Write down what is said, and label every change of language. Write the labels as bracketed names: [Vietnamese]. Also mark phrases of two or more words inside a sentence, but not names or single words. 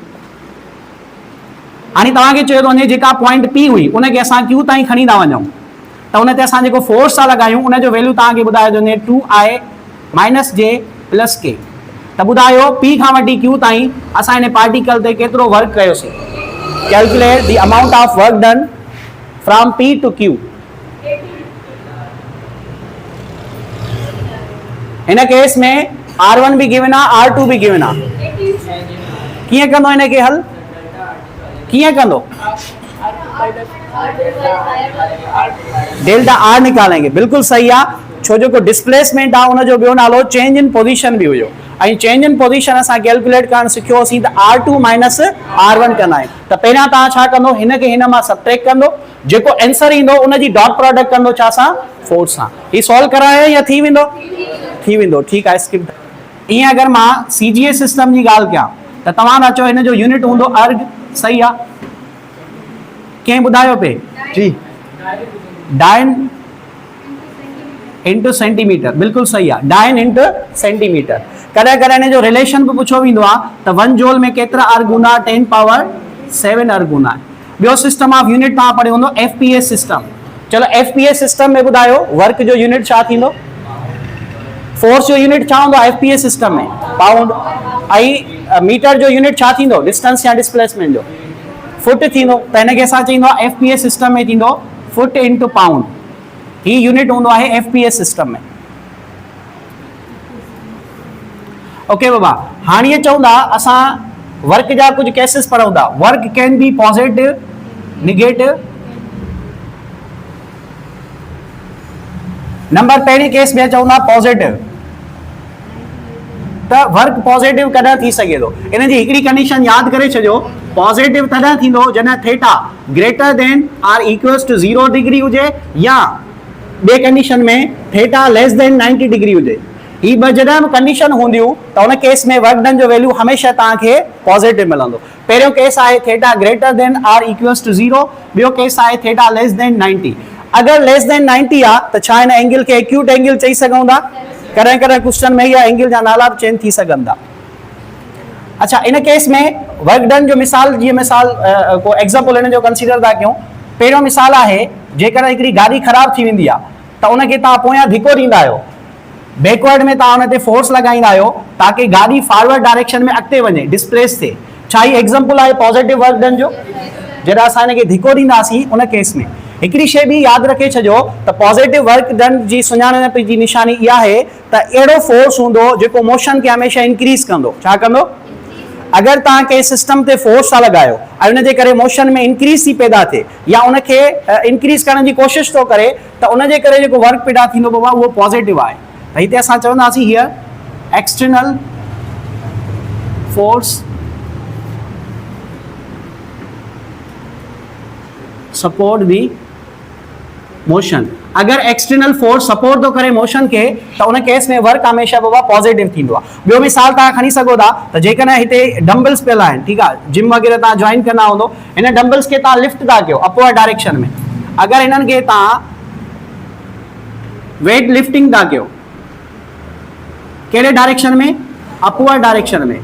[Sindhi] हाणे तव्हांखे चयो थो वञे जेका पॉइंट P हुई उनखे असां Q ताईं खणी था वञूं त उन ते असां जेको फोर्स था लॻायूं उनजो वैल्यू तव्हांखे ॿुधायो थो वञे 2i माइनस j प्लस k। त ॿुधायो P खां वठी Q ताईं असां हिन पार्टिकल ते केतिरो वर्क कयोसीं। [English] calculate the amount of work done from P to Q. [Sindhi] इन केस में R1 भी गिवन आहे R2 भी गिवन आहे। कीअं कंदो हिन खे हल कीअं कंदो डेल्टा R निकालेंगे बिल्कुल सही आहे छो जो डिस्प्लेसमेंट आहे उनजो ॿियो नालो [English] change in position [Sindhi] भी हुयो ऐं [English] change in position [Sindhi] असां कैलकुलेट करणु सिखियोसीं त R2 माइनस R1 कंदा आहियूं। त पहिरियां तव्हां छा कंदो हिन खे हिन मां सबट्रैक्ट कंदो जेको आंसर ईंदो उनजी [English] dot product [Sindhi] कंदो छा सां फोर्स सां। ही सॉल्व करायो या थी वेंदो ठीकु आहे स्किप। ईअं अगरि मां CGS सिस्टम जी ॻाल्हि कयां त तव्हां था चओ हिन जो यूनिट हूंदो अर्ग सही आहे कंहिं ॿुधायो पे जी [English] dyne into centimeter [Sindhi] बिल्कुल सही आहे [English] dyne into centimeter. [Sindhi] कॾहिं कॾहिं हिन जो रिलेशन बि पुछो वेंदो आहे त 1 जूल में केतिरा अर्ग हूंदा 10 पावर 7 अर्ग हूंदा। ॿियो [English] system of unit [Sindhi] तव्हां पढ़ियो हूंदो FPS सिस्टम। चलो FPS सिस्टम में ॿुधायो वर्क जो यूनिट छा थींदो फोर्स जो यूनिट छा हूंदो FPS सिस्टम में पाउंड ऐं मीटर जो यूनिट छा थींदो डिस्टेंस या डिस्प्लेसमेंट जो फुट थींदो। त हिनखे असां चईंदो आहे FPS सिस्टम में थींदो [English] foot into pound. [Sindhi] ही यूनिट हूंदो आहे FPS सिस्टम में। ओके बाबा हाणे चवंदा असां वर्क जा कुछ केसेस पढ़ूं था। [English] work can be positive negative. [Sindhi] नंबर पहिरीं केस में चवंदा पॉजिटिव त वर्क पॉजिटिव कॾहिं थी सघे थो इन जी हिकिड़ी कंडीशन यादि करे छॾियो पॉजिटिव तॾहिं थींदो जॾहिं थीटा [English] greater than or equals to 0 degree [Sindhi] हुजे या ॿिए कंडीशन में थीटा [English] less than 90 degree [Sindhi] हुजे। ही ॿ जॾहिं बि कंडीशन हूंदियूं त उन केस में [English] work done [Sindhi] जो वैल्यू हमेशह तव्हांखे पॉजिटिव मिलंदो। पहिरियों केस आहे थीटा [English] greater than or equals to 0. [Sindhi] ॿियो केस आहे थीटा [English] less than 90. [Sindhi] अगर [English] less than 90 [Sindhi] आहे त छा हिन एंगल खे [English] acute angle [Sindhi] चई सघूं था। कॾहिं कॾहिं क्वेश्चन में इहा एंगल जा नाला बि चेंज थी सघनि था। अच्छा इन केस में [English] work done [Sindhi] जो मिसाल जीअं मिसाल को एग्जाम्पल हिन जो कंसीडर था कयूं। पहिरियों मिसाल आहे जेकॾहिं हिकिड़ी गाॾी ख़राब थी वेंदी आहे त उनखे तव्हां पोयां धिको ॾींदा आहियो बैकवर्ड में तव्हां उन ते फोर्स लॻाईंदा आहियो ताकी गाॾी [English] forward direction [Sindhi] में अॻिते वञे डिस्प्लेस थिए। छा ही एग्जाम्पल आहे [English] positive work done [Sindhi] जो जॾहिं असां हिनखे धिको ॾींदासीं उन केस में। हिकिड़ी शइ बि यादि रखे छॾियो त [English] positive work done [Sindhi] जी सुञाणप जी निशानी इहा आहे त अहिड़ो फोर्स हूंदो जेको मोशन खे हमेशह इंक्रीज़ कंदो। छा कंदो अगरि तव्हां कंहिं सिस्टम ते फोर्स था लॻायो ऐं उनजे करे मोशन में इंक्रीज़ थी पैदा थिए या उनखे इंक्रीज़ करण जी कोशिशि थो करे त उनजे करे जेको वर्क पैदा थींदो बाबा उहो पॉजिटिव आहे। त हिते असां चवंदासीं [English] here external force support the motion. [Sindhi] अगर [English] external force support [Sindhi] तो करे मोशन के तो उन केस में वर्क हमेशा बाबा पॉजिटिव थींदो आहे। ॿियो मिसाल तव्हां खणी सघो था त जेकॾहिं हिते डंबल्स पियल आहिनि ठीकु आहे जिम वग़ैरह तव्हां जॉइन कंदा हूंदो हिन डंबल्स खे तव्हां लिफ्ट था कयो [English] upward direction [Sindhi] में। अगरि हिननि खे तव्हां [English] weight lifting [Sindhi] था कयो कहिड़े डायरेक्शन में [English] upward direction [Sindhi] में।